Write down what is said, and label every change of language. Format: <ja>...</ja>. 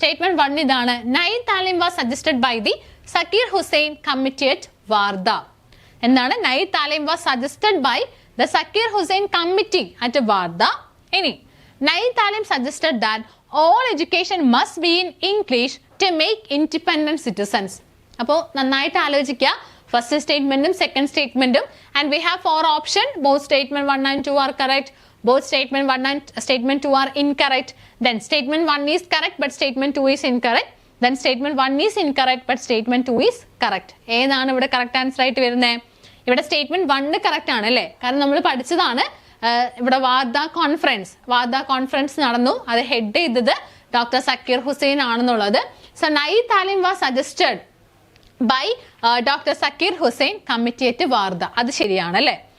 <en>Statement 1 ഇതാണ്. Nai Talim was suggested by the Zakir Hussain committee at Wardha. എന്താണ്? Nai Talim was suggested by the Zakir Hussain committee at Wardha. ഇനി Nai Talim suggested that all education must be in English to make independent citizens.</en> <ml>അപ്പോൾ നന്നായിട്ട് ആലോചിക്കുക.</ml> <en>First സ്റ്റേറ്റ്മെന്റും second സ്റ്റേറ്റ്മെന്റും and we have 4 option. Both statement 1 and 2 are correct. Both statement 1 and statement 2 are incorrect. Then statement 1 is correct but statement 2 is incorrect. Then statement 1 is incorrect but statement 2 is correct.</en> <ml>ഏതാണ് ഇവിടെ correct answer ആയിട്ട് വരുന്നത്? ഇവിടെ statement 1 correct ആണ് അല്ലേ? കാരണം നമ്മൾ പഠിച്ചതാണ്. ഇവിടെ വാർദ കോൺഫറൻസ് നടന്നു. അത് ഹെഡ് ചെയ്തത് ഡോക്ടർ സക്കീർ ഹുസൈൻ ആണെന്നുള്ളത്.</ml> <en>So Nai Talim was suggested by doctor Zakir Hussain committee at Wardha.</en> <ml>അത് ശരിയാണ് അല്ലേ?</ml>